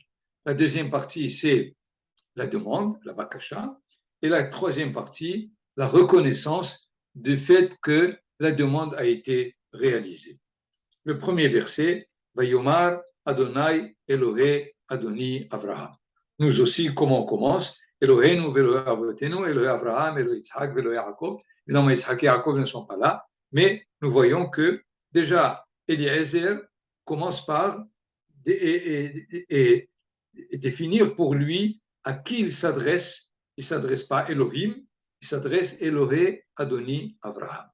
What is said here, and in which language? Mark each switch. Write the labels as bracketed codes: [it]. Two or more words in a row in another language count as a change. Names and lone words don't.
[fr] La deuxième partie, c'est la demande, la bakasha. Et la troisième partie, la reconnaissance du fait que la demande a été réalisée. Le premier verset, [he] ויאמר ה' אלהי אדני אברהם. [fr] Nous aussi, comment on commence? [he] אלהינו ואלהי אבותינו אלהי אברהם אלהי יצחק ואלהי יעקב. [fr] Évidemment, Yitzhak et Yaakov ne sont pas là, mais nous voyons que déjà, Eliezer commence par définir pour lui à qui il s'adresse. Il ne s'adresse pas à Elohim, il s'adresse à [he] אלהי אדני אברהם.